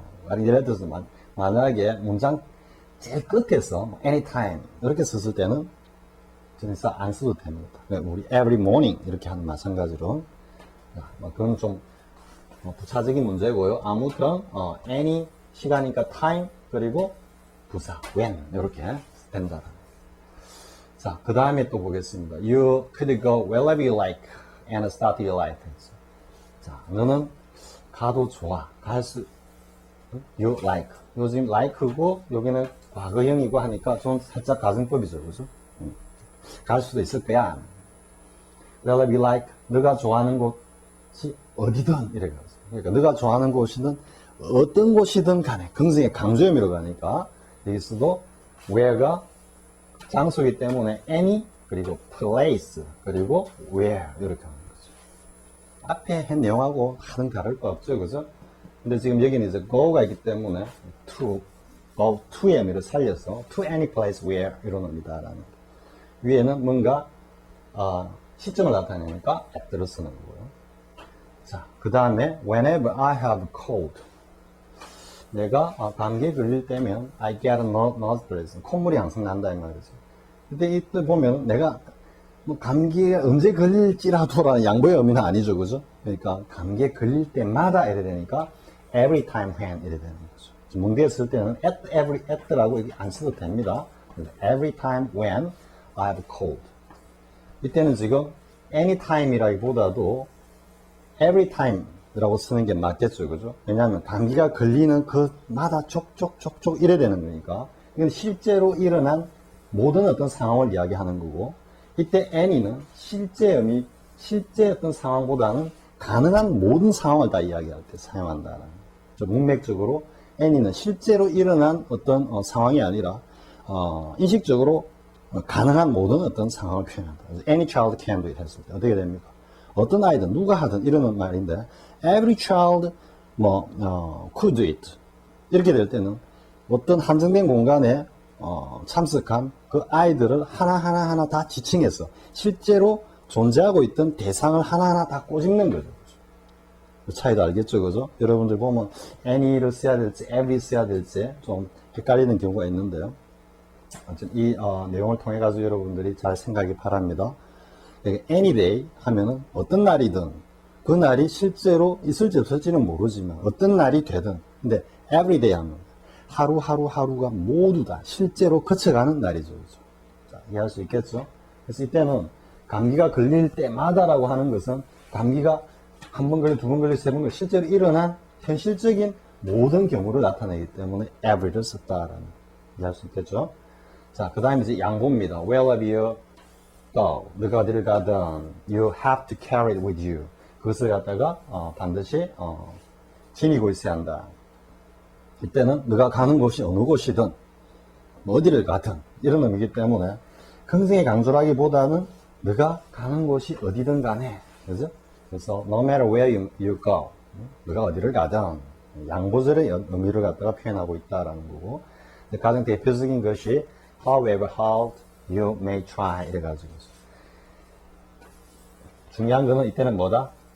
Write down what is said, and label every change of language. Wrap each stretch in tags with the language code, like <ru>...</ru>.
<ko>예를 들어서 만약에 문장 제일 끝에서 anytime 이렇게 썼을 때는 그래서 안 써도 됩니다. 우리</ko> <en>every morning</en> <ko>이렇게 하는 마찬가지로 그건 좀 부차적인 문제고요. 아무튼 any 시간이니까 time 그리고 부사 when 이렇게 된다. 자, 그 다음에 또 보겠습니다.</ko> <en>You could go wherever you like and start your life.</en> <ko>자, 너는 가도 좋아. 갈 수</ko> <en>you like.</en> <ko>요즘 like고 여기는 과거형이고 하니까 좀 살짝 가정법이죠, 그죠? 갈 수도 있을 거야.</ko> <en>Wherever you like.</en> <ko>너가 좋아하는 곳이 어디든 이래 가지고. 그러니까 너가 좋아하는 곳이든 어떤 곳이든 간에 긍정의 강조 의미로 가니까 여기서도 where가 장소이기 때문에 any 그리고 place 그리고 where 이렇게 하는 거죠. 앞에 한 내용하고 하는 다를 거 없죠, 그죠? 근데 지금 여기는 이제 go가 있기 때문에</ko> <en>to go to</en> <ko>의 의미를 살려서</ko> <en>to any place where</en> <ko>이러합니다라는 거. 위에는 뭔가 시점을 나타내니까 at를 쓰는 거고요. 자, 그 다음에</ko> <en>whenever I have cold.</en> <ko>내가 감기에 걸릴 때면</ko> <en>I get a nose bleed.</en> <ko>콧물이 항상 난다 이 말이죠. 근데 이때 보면 내가 뭐 감기에 언제 걸릴지라도라는 양보의 의미는 아니죠, 그죠? 그러니까 감기에 걸릴 때마다 이래 되니까</ko> <en>every time when</en> <ko>이래 되는 거죠. 문제에 쓸 때는 at라고 안 써도 됩니다.</ko> <en>every time when I have cold.</en> <ko>이때는 지금 anytime이라기보다도 every time 라고 쓰는 게 맞겠죠, 그죠? 왜냐하면 감기가 걸리는 그마다 족족 이래 되는 거니까. 이건 실제로 일어난 모든 어떤 상황을 이야기하는 거고, 이때 any는 실제 어떤 상황보다는 가능한 모든 상황을 다 이야기할 때 사용한다는 거죠. 문맥적으로 any는 실제로 일어난 어떤 상황이 아니라 인식적으로 가능한 모든 어떤 상황을 표현한다.</ko> <en>any child can do it</en> <ko>했을 때 어떻게 됩니까? 어떤 아이든 누가 하든 이러는 말인데</ko> <en>every child could do it</en> <ko>이렇게 될 때는 어떤 한정된 공간에 참석한 그 아이들을 하나하나 다 지칭해서 실제로 존재하고 있던 대상을 하나하나 다 꼬집는 거죠. 그 차이도 알겠죠, 그죠? 여러분들 보면 any를 써야 될지 every 써야 될지 좀 헷갈리는 경우가 있는데요. 이 내용을 통해 가지고 여러분들이 잘 생각하기 바랍니다.</ko> <en>any day</en> <ko>하면은 어떤 날이든 그 날이 실제로 있을지 없을지는 모르지만 어떤 날이 되든 근데</ko> <en>every day</en> <ko>하면 하루가 모두 다 실제로 거쳐가는 날이죠. 그렇죠? 자, 이해할 수 있겠죠? 그래서 이때는 감기가 걸릴 때마다라고 하는 것은 감기가 한 번 걸려, 두 번 걸려, 세 번 걸려 실제로 일어난 현실적인 모든 경우를 나타내기 때문에 every를 썼다라는 이해할 수 있겠죠? 자, 그 다음에 이제 양보입니다.</ko> <en>Wherever you go.</en> <ko>너가 어디를 가든</ko> <en>you have to carry it with you.</en> <ko>그것을 갖다가 반드시 지니고 있어야 한다. 이때는 너가 가는 곳이 어느 곳이든 뭐 어디를 가든 이런 의미이기 때문에 긍정의 강조라기보다는 너가 가는 곳이 어디든 간에 그죠? 그래서</ko> <en>no matter where you go</en> <ko>너가 어디를 가든 양보절의 의미를 갖다가 표현하고 있다라는 거고 가장 대표적인 것이</ko> <en>however how you may try</en> <ko>이래가지고 중요한 거는 이때는 뭐다?</ko>